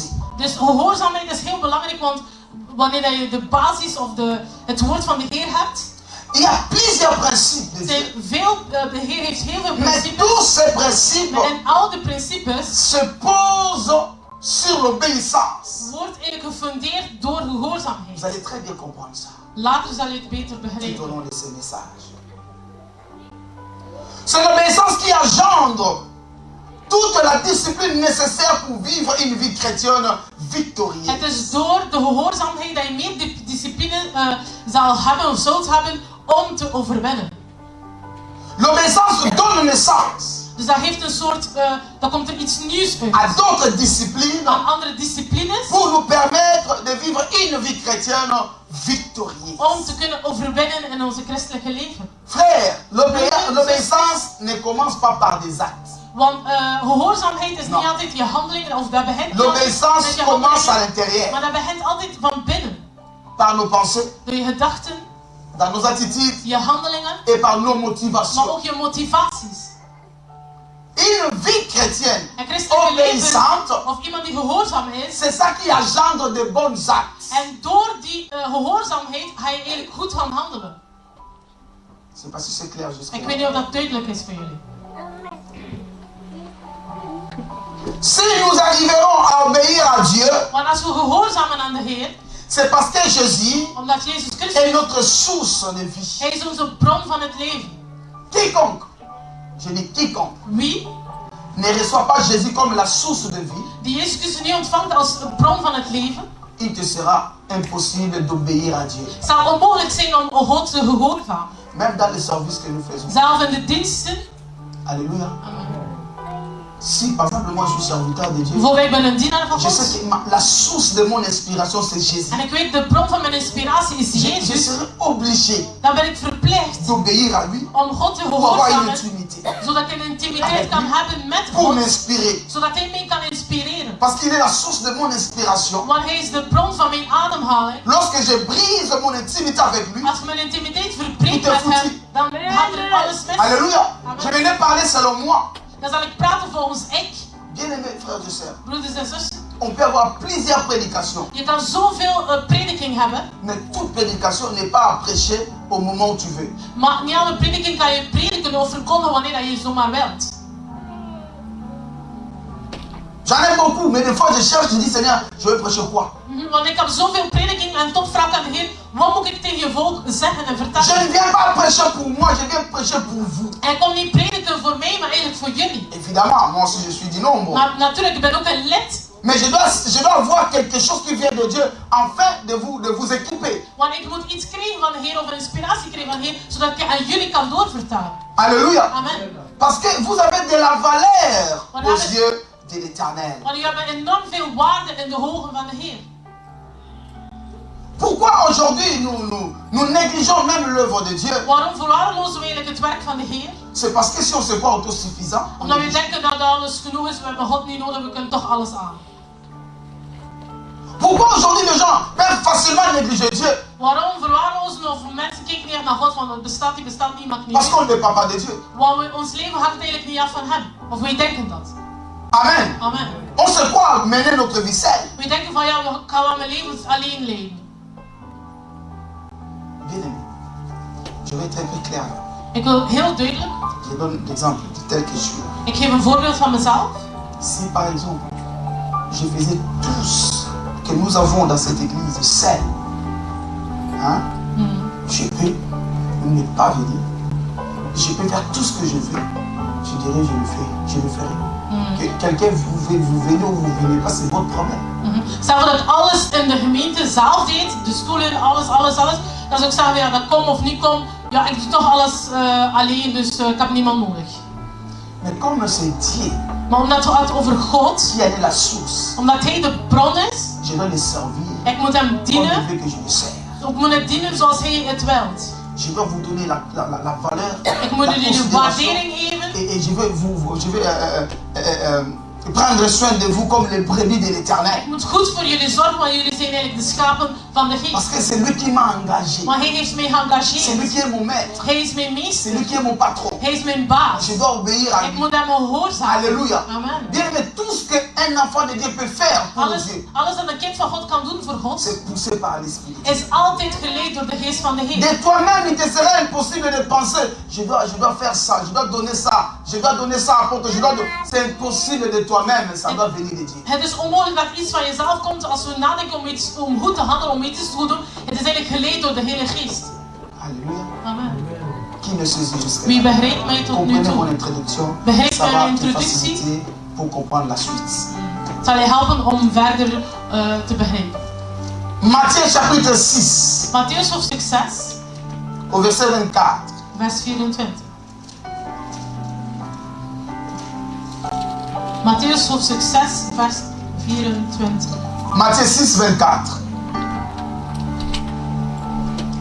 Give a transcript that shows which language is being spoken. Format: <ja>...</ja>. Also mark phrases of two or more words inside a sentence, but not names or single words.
<nl>Dus gehoorzaamheid is heel belangrijk, want wanneer dat je de basis of het woord van de Heer hebt,</nl> <fr>Il y a plusieurs principes de</fr> <nl>zijn</nl> <fr>Dieu.</fr> <nl>de Heer heeft heel veel</nl> <fr>Mais</fr> <nl>principes.</nl> <fr>tous ces principes</fr> <nl>En al de principes</nl> <fr>se posent sur l'obéissance.</fr> <nl>wordt eigenlijk gefundeerd door gehoorzaamheid.</nl> <fr>Vous allez très bien comprendre ça</fr> <nl>Later zal je het beter</nl> <fr>tout au</fr> <nl>begrijpen.</nl> <fr>long de ces messages. C'est l'obéissance qui engendre toute la discipline nécessaire pour vivre une vie chrétienne victorieuse.</fr> <nl>Het is door de gehoorzaamheid dat je meer discipline zal hebben of zult hebben om te overwinnen.</nl> <fr>L'obéissance donne naissance</fr> <nl>Dus dat heeft een soort, dat komt er iets nieuws uit.</nl> <fr>à d'autres disciplines</fr> <nl>Aan andere disciplines.</nl> <fr>pour nous permettre de vivre une vie chrétienne victorieuse. victorieux.</fr> <nl>om te kunnen overwinnen in onze christelijke leven.</nl> <fr>Frère, l'obéissance ne commence pas par des actes.</fr> <nl>Want gehoorzaamheid is niet altijd je handelingen, of dat begint niet altijd</nl> <fr>L'obéissance</fr> <nl>met je</nl> <fr>commence à</fr> <nl>handelingen,</nl> <fr>l'intérieur.</fr> <nl>maar dat begint altijd van binnen.</nl> <fr>Par nos pensées,</fr> <nl>Door je gedachten,</nl> <fr>dans nos attitudes</fr> <nl>je handelingen,</nl> <fr>et par nos</fr> <nl>maar</nl> <fr>motivations.</fr> <nl>ook je motivaties.</nl> <fr>Une vie chrétienne</fr> <nl>Een christelijke leven,</nl> <fr>obéissante,</fr> <nl>of iemand die gehoorzaam is,</nl> <fr>c'est ça qui engendre de bons actes.</fr> <nl>en door die gehoorzaamheid ga je eigenlijk goed gaan handelen.</nl> <fr>Je ne sais pas si c'est clair jusqu'à</fr> <nl>Ik weet niet of dat duidelijk is voor jullie.</nl> <fr>Si nous arriverons à obéir à Dieu,</fr> <nl>Want als we gehoorzamen aan de Heer,</nl> <fr>c'est parce que Jésus</fr> <nl>omdat Jezus</nl> <fr>est</fr> <nl>Christus,</nl> <fr>notre source de vie.</fr> <nl>Hij is onze bron van het leven.</nl> <fr>Quiconque, je dis quiconque,</fr> <nl>Wie</nl> <fr>ne reçoit pas Jésus comme la source de vie,</fr> <nl>die Jezus Christus niet ontvangt als bron van het leven,</nl> <fr>il te sera impossible d'obéir à Dieu.</fr> <nl>zal onmogelijk zijn om God te gehoorzamen.</nl> <fr>Même dans les services que nous faisons.</fr> <nl>Zelf in de diensten.</nl> <fr>Alléluia. Si par exemple moi je suis serviteur de Dieu,</fr> <nl>Bijvoorbeeld, ik ben een dienaar van</nl> <fr>je sais</fr> <nl>God.</nl> <fr>que la source de mon inspiration c'est Jésus.</fr> <nl>En ik weet, de bron van mijn inspiratie is</nl> <fr>Je</fr> <nl>Jezus.</nl> <fr>serai obligé</fr> <nl>Dan ben ik verplicht</nl> <fr>d'obéir à lui</fr> <nl>om God te</nl> <fr>pour avoir une</fr> <nl>gehoorzamen,</nl> <fr>intimité,</fr> <nl>zodat ik een intimiteit kan hebben met</nl> <fr>pour</fr> <nl>God,</nl> <fr>m'inspirer.</fr> <nl>zodat hij mij kan inspireren.</nl> <fr>Parce qu'il est la source de mon inspiration.</fr> <nl>Want hij is de bron van mijn ademhaling.</nl> <fr>Lorsque je brise mon intimité avec lui,</fr> <nl>Als mijn intimiteit verbreekt met hem, dan gaat er alles mis.</nl> <fr>alléluia, je vais ne parler selon moi.</fr> <nl>Dan zal ik praten volgens ik.</nl> <fr>Bien-aimés frères et sœurs,</fr> <nl>Broeders en zussen,</nl> <fr>on peut avoir plusieurs prédications,</fr> <nl>je kan zoveel prediking hebben,</nl> <fr>mais toute prédication n'est pas à prêcher au moment où tu veux.</fr> <nl>maar niet alle prediking kan je prediken of verkondigen wanneer dat je zomaar wilt.</nl> <fr>J'en ai beaucoup, mais des fois je cherche, je dis Seigneur, je vais prêcher quoi?</fr> <nl>Want ik heb zoveel prediking en toch vraag ik aan de Heer, wat moet ik tegen je volk zeggen en</nl> <fr>Je</fr> <nl>vertellen?</nl> <fr>ne viens pas prêcher pour moi, je viens prêcher pour vous.</fr> <nl>En ik kom niet prediken voor mij, maar eigenlijk voor jullie.</nl> <fr>Évidemment, moi aussi je suis du nombre.</fr> <nl>Maar natuurlijk, ik ben ook een lid.</nl> <fr>Mais je dois avoir quelque chose qui vient de Dieu afin de vous équiper.</fr> <nl>Want ik moet iets krijgen van de Heer of een inspiratie krijgen van de Heer, zodat ik aan jullie kan doorvertalen.</nl> <fr>Alléluia. Amen. Parce que vous avez de la valeur Voilà. aux yeux de l'Éternel.</fr> <nl>Want jullie hebben enorm veel waarde in de ogen van de Heer.</nl> <fr>Pourquoi aujourd'hui nous négligeons même l'œuvre de Dieu?</fr> <nl>Waarom verwaarlozen we eigenlijk het werk van de Heer?</nl> <fr>C'est parce que si on se croit autosuffisant, on</fr> <nl>Omdat we</nl> <fr>néglige.</fr> <nl>denken dat alles genoeg is, we hebben God niet nodig, we kunnen toch alles aan.</nl> <fr>Pourquoi aujourd'hui les gens peuvent facilement négliger Dieu?</fr> <nl>Waarom verwaarlozen of mensen kijken niet echt naar God van het bestaat, die bestaat niet, mag niet.</nl> <fr>Parce qu'on n'est pas de Dieu.</fr> <nl>Want ons leven hangt eigenlijk niet af van Hem. Of wij denken dat. Amen. Amen.</nl> <fr>On se croit mener notre vie seul.</fr> <nl>We denken van ja, we gaan wel mijn leven alleen leven.</nl> <fr>Bien aimé, je vais être un peu clair.</fr> <nl>Ik wil heel duidelijk,</nl> <fr>Je donne l'exemple tel que je suis.</fr> <nl>ik geef een voorbeeld van mezelf.</nl> <fr>Si par exemple, je faisais tout ce que nous avons dans cette église seul, hein, je peux ne pas venir. Je peux faire tout ce que je veux. Je dirais, je le ferai. Que quelqu'un vous venez ou vous venez pas, c'est votre problème.</fr> <nl>Stel dat alles in de gemeente zelf deed, de stoelen, alles. Dan zou ik zeggen, ja, dat kom of niet kom. Ja, ik doe toch alles alleen, dus ik heb niemand nodig.</nl> <fr>Mais comme c'est Dieu</fr> <nl>Maar omdat we het over God,</nl> <fr>qui est la source,</fr> <nl>omdat Hij de bron is,</nl> <fr>je dois le servir</fr> <nl>ik moet Hem</nl> <fr>comme</fr> <nl>dienen.</nl> <fr>il veut que je le sers.</fr> <nl>Ik moet het dienen zoals Hij het wilt.</nl> <fr>Je dois vous donner la valeur,</fr> <nl>Ik moet</nl> <fr>la</fr> <nl>jullie de</nl> <fr>considération.</fr> <nl>waardering geven.</nl> <fr>Et je vais prendre soin de vous comme les brebis de l'Éternel.</fr> <nl>Ik moet goed voor jullie zorgen, want jullie zijn eigenlijk de schapen van de</nl> <fr>Parce</fr> <nl>Geest.</nl> <fr>que c'est lui qui m'a engagé.</fr> <nl>Maar Hij heeft mij</nl> <fr>C'est lui</fr> <nl>geëngageerd.</nl> <fr>qui est mon maître.</fr> <nl>Hij is mijn</nl> <fr>C'est</fr> <nl>meester.</nl> <fr>lui qui est mon patron.</fr> <nl>Hij is mijn baas.</nl> <fr>Je dois obéir à</fr> <nl>Ik</nl> <fr>lui.</fr> <nl>moet Hem gehoorzamen.</nl> <fr>Alléluia. Amen. Bien aimé, tout ce qu'un enfant de Dieu peut faire pour Dieu,</fr> <nl>Alles dat een kind van God kan doen voor God,</nl> <fr>c'est poussé par l'Esprit de Dieu.</fr> <nl>is altijd geleid door de Geest van de Heer.</nl> <fr>De toi-même, il te sera impossible de penser, je dois faire ça, je dois donner ça, je dois donner ça à apôtre, c'est impossible de toi-même, ça doit venir de Dieu.</fr> <nl>Het is onmogelijk dat iets van jezelf komt als we nadenken om goed te handelen, om iets te doen. Het is eigenlijk geleid door de Heilige Geest.</nl> <fr>Alléluia. Amen. Qui me saisit jusqu'à</fr> <nl>Wie</nl> <fr>là?</fr> <nl>begrijpt mij tot nu</nl> <fr>Comprenez mon</fr> <nl>toe?</nl> <fr>introduction,</fr> <nl>Begrijpt</nl> <fr>ça va</fr> <nl>mijn</nl> <fr>te</fr> <nl>introductie?</nl> <fr>faciliter pour comprendre la suite.</fr> <nl>Het zal je helpen om verder te begrijpen.</nl> <fr>Matthieu chapitre 6,</fr> <nl>Matthäus hoofdstuk 6,</nl> <fr>au verset 24.</fr> <nl>vers 24. Matthäus hoofdstuk 6, vers 24.</nl> <fr>Matthieu 6, 24.</fr>